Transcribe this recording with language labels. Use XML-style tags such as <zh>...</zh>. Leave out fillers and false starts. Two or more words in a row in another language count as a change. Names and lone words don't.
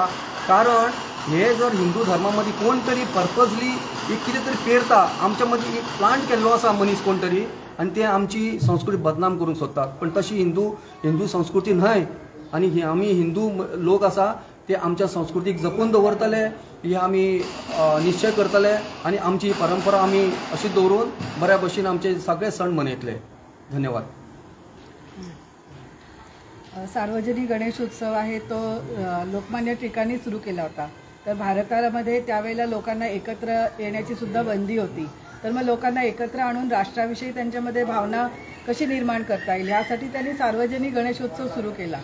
<kok>कारण हे जर हिंदू धर्मा मदीं कोण तरी पर्पजली एक कितें तरी पेरता, आमच्या मदीं एक प्लांट केल्लो आसा मनीस कोण तरी, आनी ते आमची संस्कृती बदनाम करूंक सोदतात. पण तशी हिंदू संस्कृती न्हय. आनी आमी हिंदू लोक आसा ते आमच्या संस्कृतीक जपून दवरतले हे आमी निश्चय करतले. आनी आमची परंपरा आमी अशी दवरून बऱ्या भशेन आमचे सगळे सण मनयतले. धन्यवाद.</kok> <mr>सार्वजनिक गणेश उत्सव आहे तो लोकमान्य टिळकांनी सुरू केला होता. तर भारतामध्ये त्यावेळेला लोकांना एकत्र येण्याची सुद्धा बंदी होती. तर मग लोकांना एकत्र आणून राष्ट्राविषयी त्यांच्यामध्ये भावना कशी निर्माण करता येईल यासाठी त्यांनी सार्वजनिक गणेशोत्सव सुरू केला.</mr>